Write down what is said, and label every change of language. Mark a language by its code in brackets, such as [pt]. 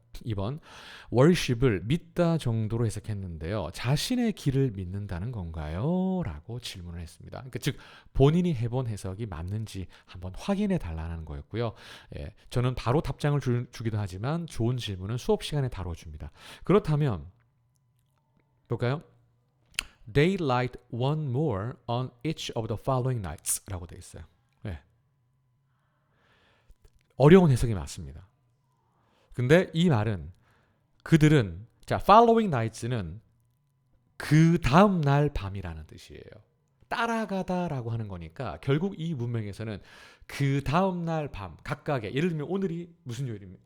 [ko] 2번 worship을 믿다 정도로 해석했는데요. 자신의 길을 믿는다는 건가요? 라고 질문을 했습니다. 그러니까 즉 본인이 해본 해석이 맞는지 한번 확인해 달라는 거였고요. 예, 저는 바로 답장을 주기도 하지만 좋은 질문은 수업 시간에 다뤄줍니다. 그렇다면 볼까요? [en] They light one more on each of the following nights [ko] 라고 되어 있어요. 네. 어려운 해석이 맞습니다. 근데 이 말은 그들은 자 [en] following nights [ko] 는 그 다음 날 밤이라는 뜻이에요. 따라가다라고 하는 거니까 결국 이 문맥에서는 그 다음 날 밤 각각의 예를 들면 오늘이 무슨 요일입니까?